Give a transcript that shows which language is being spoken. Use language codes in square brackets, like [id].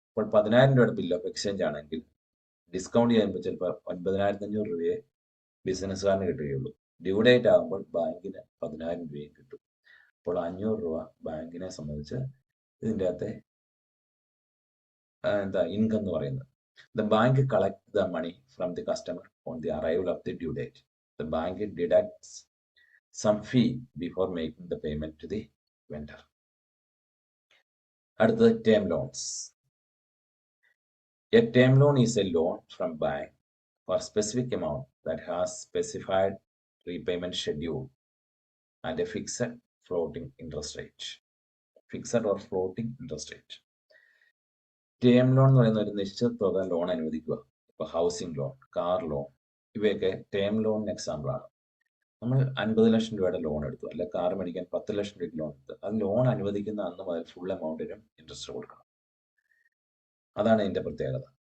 [ml] ഇപ്പോൾ 10,000 രൂപയുടെ bill of exchange ആണെങ്കിൽ ഡിസ്കൗണ്ട് ചെയ്യുമ്പോൾ ചിലപ്പോൾ 9,500 രൂപയെ ബിസിനസ്സുകാരന് കിട്ടുകയുള്ളൂ. ഡ്യൂ ഡേറ്റ് ആകുമ്പോൾ ബാങ്കിന് 10,000 രൂപയും കിട്ടും. അപ്പോൾ 500 രൂപ ബാങ്കിനെ സംബന്ധിച്ച് ഇതിൻ്റെ അകത്തെ ഇൻകം എന്ന് പറയുന്നത്. [en] The bank collects the money from the customer on the arrival of the due date. The bank deducts some fee before making the payment to the vendor. [ml] അടുത്തത് term loans. [en] A term loan is a loan from bank for specific amount that has specified repayment schedule and a fixed floating interest rate. Fixed or floating interest rate. [ml] Term loan എന്ന് പറയുന്ന ഒരു നിശ്ചിത തുക loan അനുവദിക്കുക. ഇപ്പോൾ housing loan, car loan, ഇവയൊക്കെ term ലോണിന് എക്സാമ്പിളാണ്. നമ്മൾ 50 ലക്ഷം രൂപയുടെ ലോൺ എടുത്തു, അല്ലെ കാർ മേടിക്കാൻ 10 ലക്ഷം രൂപയ്ക്ക് ലോൺ എടുത്തു. അത് ലോൺ അനുവദിക്കുന്ന അന്ന് മുതൽ ഫുൾ എമൗണ്ടിനും ഇൻട്രസ്റ്റ് കൊടുക്കണം. അതാണ് ഇതിൻ്റെ പ്രത്യേകത.